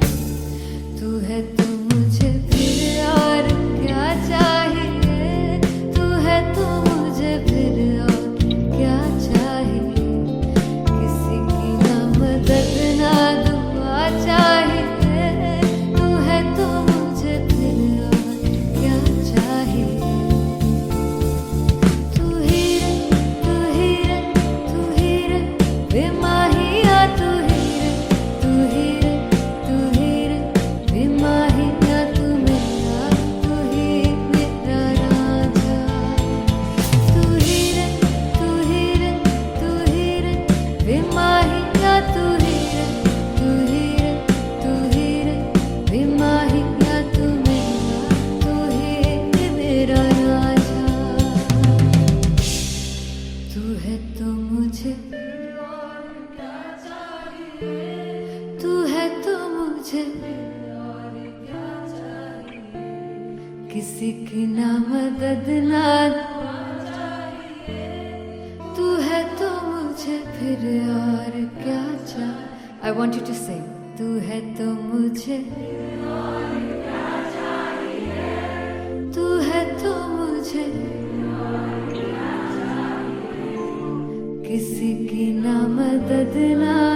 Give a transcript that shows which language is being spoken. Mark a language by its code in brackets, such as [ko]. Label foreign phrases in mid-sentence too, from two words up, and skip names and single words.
[hi] तू है तो मुझे फिर और क्या चाहिए, तू है तो मुझे फिर और क्या चाहिए। किसी की ना मदद ना दुआ चाहिए, तू है तो मुझे फिर और क्या चाहिए। तू ही रे, तू ही रे, तू ही रे बेमाहिया, तू ही रे, तू ही रे, तू ही रे बेमाहिया। तू मेरा, तू ही मेरा राजा। तू ही रे, तू ही रे, तू ही रे बेमाहिया, तू ही रे, तू ही रे, तू ही रे बेमाहिया। तू मेरा, तू ही मेरा राजा। तू है तो मुझे और क्या चाहिए, तू है तो मुझे और क्या चाहिए। किसी की ना मदद ना दुआ चाहिए, तू है तो मुझे फिर और क्या चाहिए। [en] I want you to sing. [hi] तू है तो मुझे और क्या चाहिए, तू है तो किसी की ना मदद ना,